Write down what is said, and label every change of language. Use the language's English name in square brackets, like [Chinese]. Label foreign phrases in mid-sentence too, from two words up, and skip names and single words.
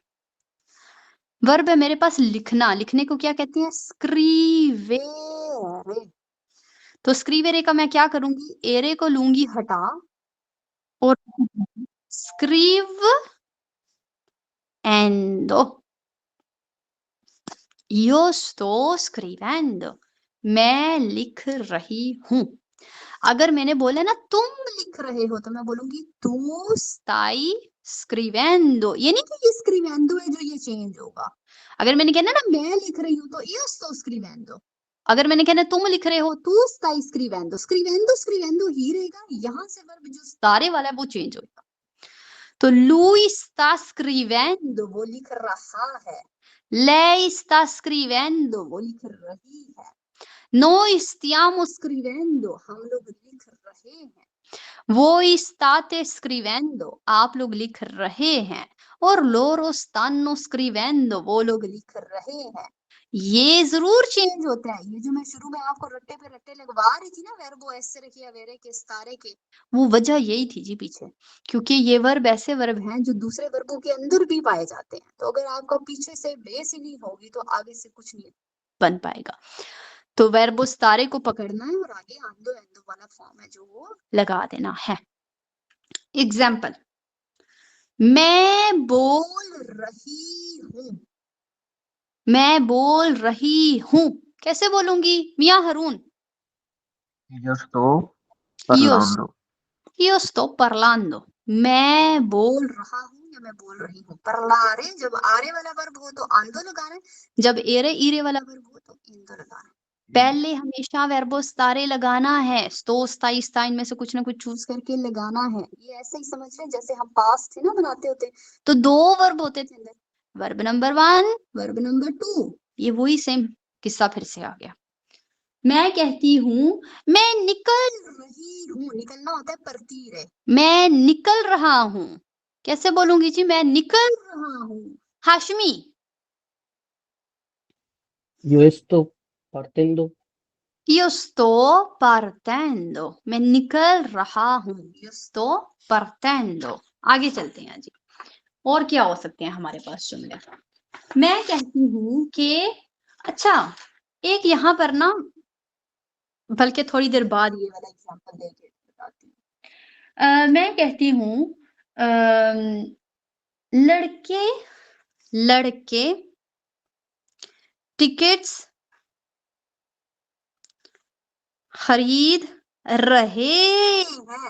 [Hindi] वर्ब है मेरे पास लिखना, लिखने को क्या कहते हैं? स्क्रीवेरे। तो स्क्रीवेरे का मैं क्या करूंगी? एरे को लूंगी हटा और स्क्रीव एंडो, [Italian] io sto scrivendo, [Hindi] मैं लिख रही हूं। अगर मैंने बोला ना तुम लिख रहे हो तो मैं बोलूंगी [Italian] tu stai scrivendo। [Hindi] ये नहीं कि ये scrivendo है जो ये चेंज होगा। अगर मैंने कहना ना मैं लिख रही हूँ तो [Italian] io sto scrivendo। [Hindi] अगर मैंने कहना तुम लिख रहे हो [Italian] tu stai scrivendo, scrivendo scrivendo [Hindi] ही रहेगा। यहाँ से वर्ब जो स्टारे वाला है वो चेंज होगा। [Italian] तो lui sta scrivendo, [Hindi] वो लिख रहा है। [Italian] lei sta scrivendo, [Hindi] वो लिख रही है। [Italian] noi stiamo scrivendo, [Hindi] हम लोग लिख रहे हैं। [Italian] voi state scrivendo, [Hindi] आप लोग लिख रहे हैं। [Italian] और loro stanno scrivendo, [Hindi] वो लोग लिख रहे हैं। ये जरूर चेंज होता है। ये जो मैं शुरू में आपको रट्टे पे रट्टे लगवा रही थी ना [Italian] verbo essere [Hindi] के, अवेरे के, स्तारे के, वो वजह यही थी जी पीछे, क्योंकि ये वर्ब ऐसे वर्ब हैं जो दूसरे वर्बों के अंदर भी पाए जाते हैं। तो अगर आपका पीछे से बेस ही नहीं होगी तो आगे से कुछ नहीं बन पाएगा। तो [Italian] verbo stare [Hindi] को पकड़ना है और आगे [Italian] ando endo [Hindi] वाला फॉर्म है जो वो लगा देना है। एग्जाम्पल, मैं बोल रही हूँ, मैं बोल रही हूँ कैसे बोलूंगी मियां हरून? [Italian] Io sto io parlando। io sto parlando, [Hindi] मैं बोल रहा हूँ या मैं बोल रही हूँ। parlare जब आरे वाला वर्ब हो तो आंदो लगाना है, जब एरे ईरे वाला वर्ब हो तो इंदो लगाना है। पहले हमेशा [Italian] verbo stare [Hindi] लगाना है। [Italian] sto stai [Hindi] स्टाइन में से कुछ ना कुछ चूज करके लगाना है। ये ऐसे ही समझ रहे जैसे हम पास्ट थे ना बनाते होते तो दो वर्ब होते थे अंदर, वर्ब नंबर 1, वर्ब नंबर 2। ये वही सेम किस्सा फिर से आ गया। मैं कहती हूँ मैं निकल रही हूँ, निकलना होता है परतीरे। मैं निकल रहा हूँ कैसे बोलूंगी जी? मैं निकल रहा हूँ। हाशमी, [Spanish] Yo esto partiendo, [Italian] io sto partendo, [Hindi] मैं निकल रहा हूँ। [Italian] io sto partendo। [Hindi] आगे चलते हैं जी, और क्या हो सकते हैं हमारे पास जुमले? मैं कहती हूँ कि अच्छा, एक यहाँ पर ना, बल्कि थोड़ी देर बाद ये वाला एग्जांपल देके बताती हूँ। मैं कहती हूँ लड़के लड़के टिकट्स खरीद रहे हैं।